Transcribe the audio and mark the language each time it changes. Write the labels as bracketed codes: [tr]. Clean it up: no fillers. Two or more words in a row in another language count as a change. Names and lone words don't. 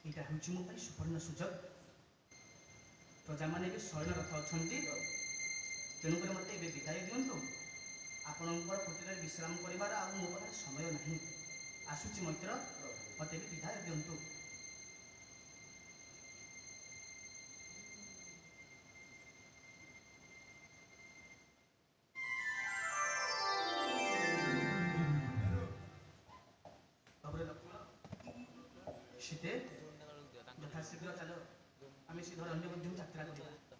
[or] ହେଉଛି ମୋ ପାଇଁ ସୁବର୍ଣ୍ଣ ସୁଯୋଗ। ପ୍ରଜାମାନେ ଏବେ ଶୟନରତ ଅଛନ୍ତି, ତେଣୁକରି ମୋତେ ଏବେ ବିଦାୟ ଦିଅନ୍ତୁ। ଆପଣଙ୍କର କୁଟୀରରେ ବିଶ୍ରାମ କରିବାର ଆଉ ମୋ ପାଖରେ ସମୟ ନାହିଁ। ଆସୁଛି ମୈତ୍ର, ମୋତେ ଏବେ ବିଦାୟ ଦିଅନ୍ତୁ। [bn] শীতে যথাশীঘ্র চাল, আমি শীঘ্র অন্য মধ্যে যাত্রা করিবা।